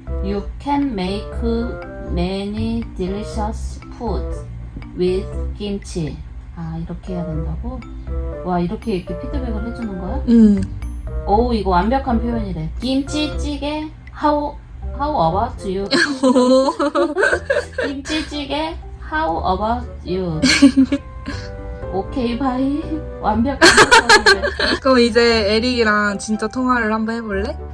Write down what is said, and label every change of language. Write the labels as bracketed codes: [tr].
[en] You can make many delicious foods with kimchi. [ko] 아, 이렇게 해야 된다고? 와, 이렇게 피드백을 해주는 거야? 오, 이거 완벽한 표현이래. [en] 김치찌개, how about you? 김치찌개, how about you? [ko] 오케이, 바이. 완벽한 표현이래. 그럼 이제 에릭이랑 진짜 통화를 한번 해볼래?